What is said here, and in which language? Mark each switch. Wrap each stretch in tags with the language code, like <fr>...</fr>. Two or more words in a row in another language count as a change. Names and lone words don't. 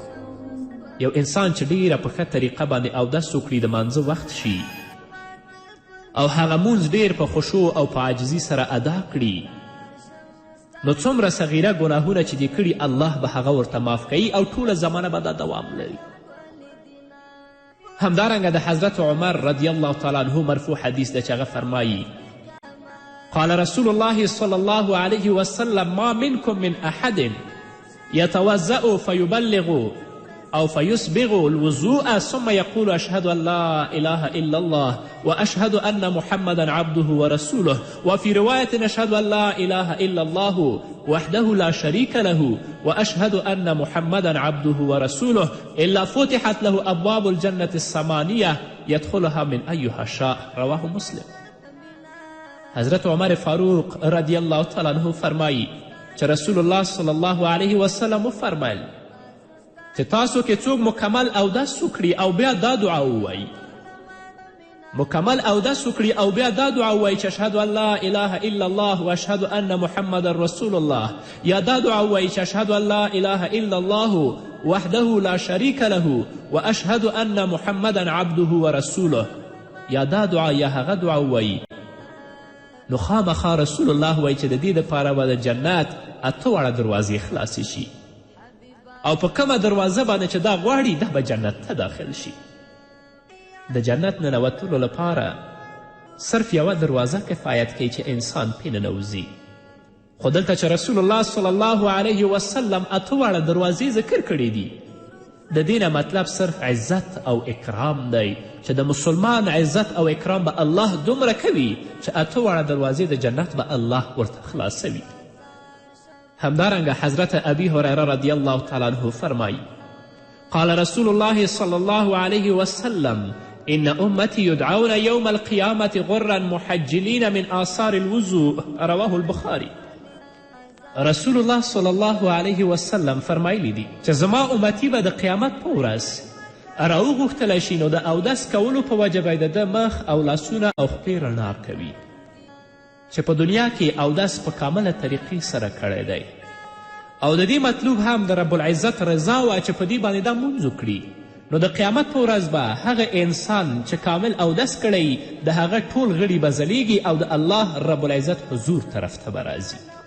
<ps>یو انسان چې ډیره په ښه طریقه باندې اودس وکړي د مانځه وخت شي او هغه مونځ ډیر په خشوع او په عاجزي سره ادا کړي نو څومره صغیره ګناهونه چې دې کړي الله به هغه ورته معاف کوي او ټوله زمانه به دا دوام لري. همدارنګه د حضرت عمر</ps> <ar>رضی الله تعالی عنه</ar> <ps>مرفوع حدیث ده چې هغه فرمایي</ps> <ar>قال رسول الله صلى الله عليه وسلم ما منكم من أحد يتوضأ فيبلغ أو فيسبغ الوضوء ثم يقول أشهد أن لا إله إلا الله وأشهد أن محمدا عبده ورسوله وفي رواية أشهد أن لا إله إلا الله وحده لا شريك له وأشهد أن محمدا عبده ورسوله إلا فتحت له أبواب الجنة الثمانية يدخلها من أيها شاء. رواه مسلم.</ar> <ps>حضرت عمر فاروق</ps> <ar>رضی الله تعالی عنه</ar> <ps>فرمایی چې رسول الله</ps> <ar>صلی الله علیه وسلم</ar> <ps>وفرمیل چې تاسو کې څوک مکمل اودس وکړي او بیا دا دعا ووایي، مکمل اودس وکړي او بیا دا دعا ووایي چې</ps> <ar>اشهد ان لا اله الا الله و اشهد ان محمد رسول الله،</ar> <ps>یا دا دعا ووایي چې</ps> <ar>اشهد ان لا اله الا الله وحده لا شریک له و اشهد ان محمدا عبده ورسوله،</ar> <ps>یا دا دعا یا هغه دعا ووایي، نو خامخا رسول الله وایي چې د دې دپاره به د جنت 8 واړه دروازې خلاصې شي او په کومه دروازه باندې چې دا غواړي دا به جنت ته داخل شي. د جنت ننوتلو لپاره صرف یوه دروازه کفایت کوي چې انسان پې ننوځي، خو دلته چې رسول الله</ps> <ar>صلی الله علیه وسلم</ar> <ps>8 واړه دروازې ذکر کړي دي د دې نه مطلب صرف عزت او اکرام دی چې د مسلمان عزت او اکرام به الله دومره کوي چې 8 واړه دروازې د جنت به الله ورته خلاصوي.</ps> <ar>همدارنګه حضرت ابی هریره رضی الله تعالی عنه فرمایی قال رسول الله صلی الله علیه وسلم ان امتی یدعون یوم القیامة غرا محجلین من آثار الوضوء. رواه البخاری.</ar> <ps>رسول الله</ps> <ar>صلی الله علیه وسلم</ar> <ps>فرمایلی دي چې زما امتی به د قیامت په ورځ راوغوښتلی شي نو د اودس کولو په وجه به د ده مخ او لاسونه او خپې رڼا کوي چې په دنیا کې اودس په کامله طریقې سره کړی دی او د دې مطلوب هم د</ps> <ar>رب العزت</ar> <ps>رضا وه چې په دې باندې دا مونځ وکړي نو د قیامت په ورځ به هغه انسان چې کامل اودس کړی د هغه ټول غړي به ځلیږي او د الله</ps> <ar>رب العزت</ar> <ps>حضور طرف ته به راځي.</ps>